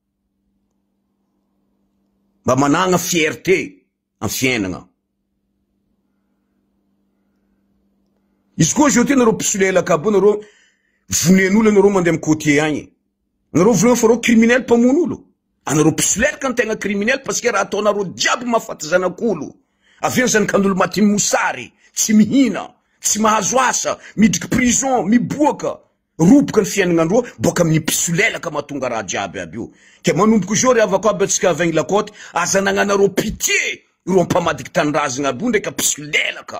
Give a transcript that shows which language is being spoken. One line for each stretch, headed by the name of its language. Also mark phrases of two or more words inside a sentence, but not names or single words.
Malagasy: Mba managna fierté am fiainagna. Izy koa zio ty nareo pisolelaka aby nareo vonen'olo nareo mandeha am côté agny. Nareo volena fa reo criminel mpamon'olo. Anareo pisolelaka ny tegna criminel
French: parce que
Malagasy: raha ataonareo diabo mahafaty zanak'olo. Avy eo zanak'andolo maty mosary, tsy mihina, tsy mahazo asa, midriky prison, miboaka, roboka ny fiainagnandreo, boka amin'ny pisolelaka mahatonga raha jiaby aby io. Ke manomboky zao ry avako aby atsika avegny lakoty, aza nagnanareo pitié, ro mpamadiky tanindrazagna aby io ndreka pisolelaka.